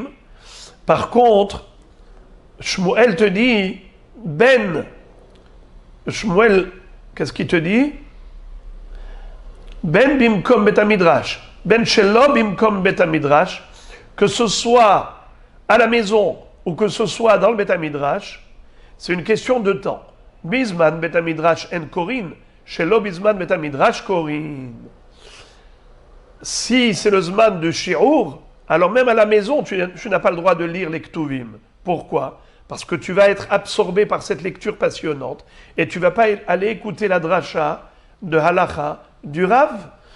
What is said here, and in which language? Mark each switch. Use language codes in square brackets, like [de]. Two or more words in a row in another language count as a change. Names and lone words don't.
[fr] Par contre, Shmuel te dit, Shmuel, qu'est-ce qu'il te dit? [he] בין במקום בית מדרש בין שלא במקום בית מדרש, [fr] que ce soit à la maison ou que ce soit dans le [he] בית מדרש, [fr] c'est une question de temps. [he] בזמן בית מדרש אין קורין שלא בזמן בית מדרש קורין. [fr] Si c'est le zman de shiur, alors même à la maison, tu n'as pas le droit de lire les Ktuvim. Pourquoi? Parce que tu vas être absorbé par cette lecture passionnante et tu ne vas pas aller écouter la dracha de Halacha du Rav.